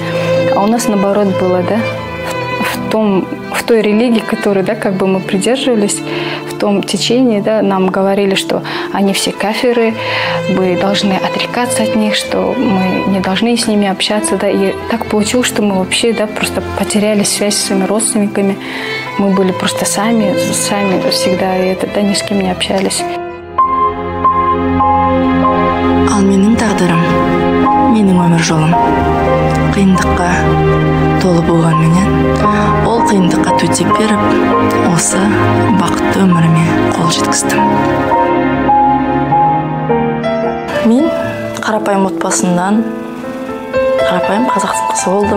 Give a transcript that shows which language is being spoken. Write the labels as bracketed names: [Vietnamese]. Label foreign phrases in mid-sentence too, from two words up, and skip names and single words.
[Russian] А у нас наоборот было, да, в той религии, которой, да, мы придерживались, в том течении, да, нам говорили, что они все кафиры, мы должны отрекаться от них, что мы не должны с ними общаться, да, и так получилось, что мы вообще, да, просто потеряли связь с своими родственниками, мы были просто сами всегда, и да, ни с кем не общались. [Kazakh] Ал менің тағдырым, менің өмір жолым. Қиындыққа толы болғанменен, ол қиындыққа төтеп беріп, осы бақытты өміріме қол жеткіздім. Мен қарапайым отбасынан, қарапайым қазақтың қызы болдым.